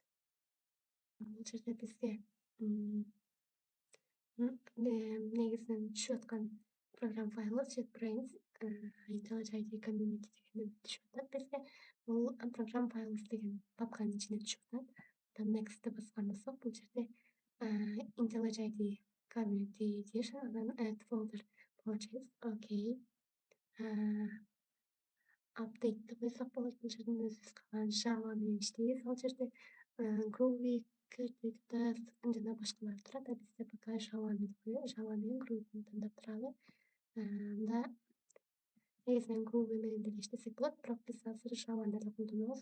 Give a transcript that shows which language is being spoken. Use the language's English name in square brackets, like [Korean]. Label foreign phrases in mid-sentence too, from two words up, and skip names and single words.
[Kyrgyz] Бул жерде бизге негизинен түшүп аткан программа файлы JetBrains IntelliJ IDE Community деген түшүп атат бизге. Бул программа files деген папканын ичине түшүп атат. Next'ти баскан болсок, бул жерде IntelliJ IDE Community Edition, анан [English] Add Folder Project, [Kyrgyz] окей. Update'ти койсок болот. Бул жерден өзүбүз каалаган Java менен иштейбиз. Ал жерде Groovy, Kirtik, Dust жана башкалар турат. Бизде пока Java менен Groovy тандап туралы. Анда негизинен Groovy менен деле иштесек болот, бирок биз азыр Java'ны эле колдонобуз.